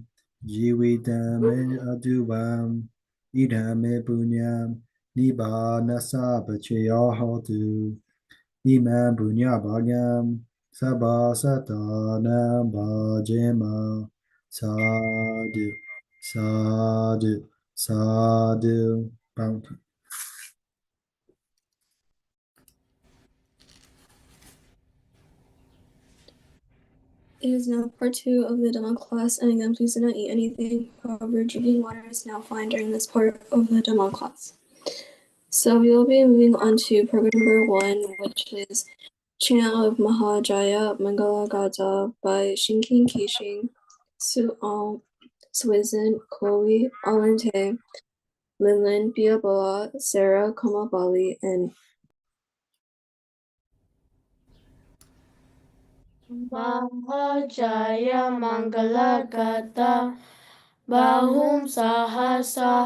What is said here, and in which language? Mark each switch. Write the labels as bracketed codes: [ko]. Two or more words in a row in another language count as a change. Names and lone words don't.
[pi] Jivitam me aduam. Idam me punyam. Nibbana sabachayahotu. Imam punyabhagam. Sabha satanam bhajema. Sadhu. Sadhu. Sadhu. [en] Bounty. It is now part 2 of the Dhamma class, and again, please do not eat anything. However, drinking water is now fine during this part of the Dhamma class. So we will be moving on to program number 1, which is Chant of Mahajaya Mangala Gata by Shinkin Kishing, Sual, Swizan, Chloe, Alente, Linlin, Biaboa, Sarah, Kamabali, and [pi] Mahajaya Mangalagata Bahum Sahasa